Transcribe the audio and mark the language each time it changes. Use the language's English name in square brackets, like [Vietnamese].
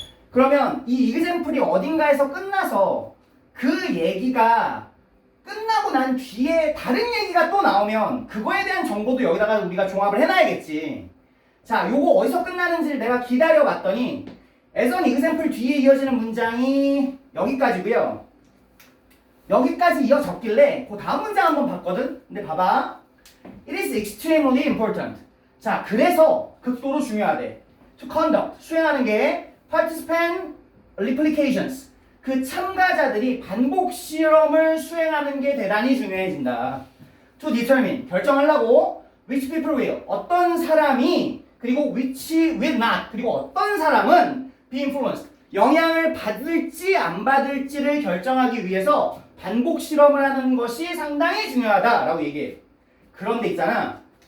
[Korean] 그러면 이 example이 어딘가에서 끝나서 그 얘기가 끝나고 난 뒤에 다른 얘기가 또 나오면 그거에 대한 정보도 여기다가 우리가 종합을 해놔야겠지. 자, 요거 어디서 끝나는지를 내가 기다려봤더니 [English] as an example [Korean] 뒤에 이어지는 문장이 여기까지고요. 여기까지 이어졌길래 그 다음 문장 한번 봤거든? 근데 봐봐. [English] It is extremely important. [Korean] 자, 그래서 극도로 중요하대. [English] To conduct, [Korean] 수행하는 게 [English] participant replications. [Korean] 그 참가자들이 반복 실험을 수행하는 게 대단히 중요해진다. [English] To determine, [Korean] 결정하려고 [English] which people will, [Korean] 어떤 사람이 그리고 [English] which will not, [Korean] 그리고 어떤 사람은 [English] be influenced, [Korean] 영향을 받을지 안 받을지를 결정하기 위해서 반복 실험을 하는 것이 상당히 중요하다라고 얘기해. 그런데 있잖아.